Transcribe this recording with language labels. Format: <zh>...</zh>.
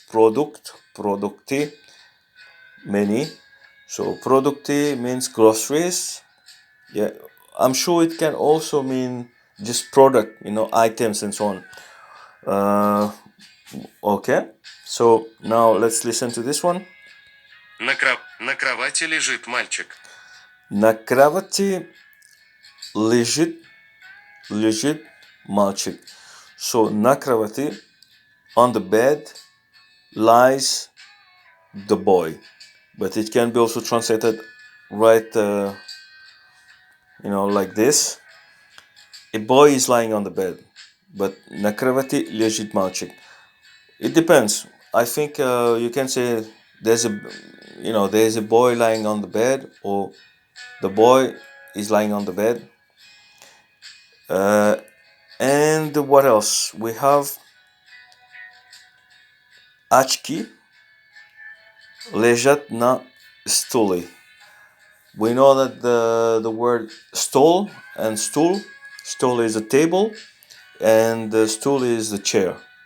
<ru>Продукты, many.</ru> <en>So продукты means groceries. Yeah, I'm sure it can also mean just product, items and so on. Okay, so now let's listen to this one.</en> <ru>На кровати лежит мальчик. На кровати лежит мальчик.</ru> <en>So</en> <ru>на кровати,</ru> <en>on the bed, lies the boy. But it can be also translated right, like this. A boy is lying on the bed.</en> <ru>But на кровати лежит мальчик.</ru> <en>It depends. I think you can say there's a boy lying on the bed, or the boy is lying on the bed. And what else? We have</en> <ru>очки лежат на стуле.</ru> <en>We know that the word stole and stool is a table, and the stool is the chair.</en>